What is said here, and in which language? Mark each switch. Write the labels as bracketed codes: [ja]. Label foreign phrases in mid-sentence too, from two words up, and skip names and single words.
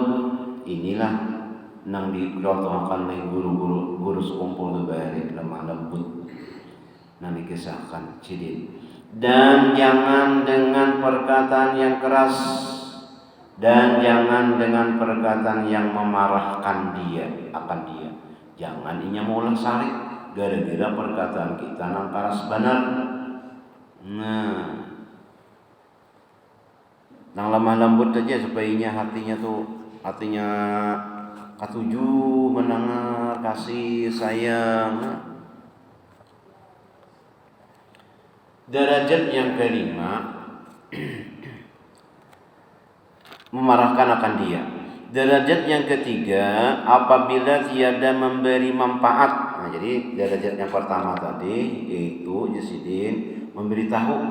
[bjn] Inilah nang dicontohkan oleh guru sekumpul bari lemah lembut. Nang dikisahkan cidin. [id] Dan jangan dengan perkataan yang keras, dan jangan dengan perkataan yang memarahkan dia akan dia. [bjn] Jangan inya maulah sarik gara-gara perkataan kita nang keras benar. Nah, nang lemah lembut aja supaya inya hatinya katuju mendengar kasih sayang. [id] Derajat yang kelima memarahkan akan dia. Derajat yang ketiga apabila tiada memberi manfaat. Nah, jadi derajat yang pertama tadi yaitu Jasidin memberitahu.